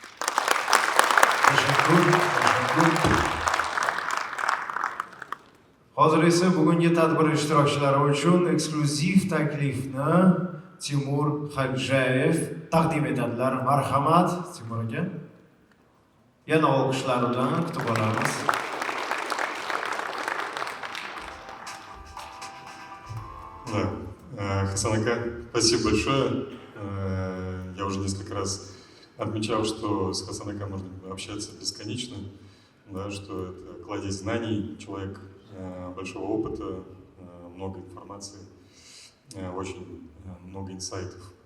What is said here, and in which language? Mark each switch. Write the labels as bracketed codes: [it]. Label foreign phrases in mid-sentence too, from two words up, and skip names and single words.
[uz] Hozir esa bugungi tadbir ishtirokchilari uchun eksklyuziv taklifni Timur Xodjayev taqdim etadilar. Marhamat, Timur aka. Yana olqishlar bilan kutib olamiz. [ru] Да. Хасан ака, спасибо большое. Я уже несколько раз отмечал, что с Хасан ака можно общаться бесконечно, да, что это кладезь знаний, человек большого опыта, много информации, очень много инсайтов.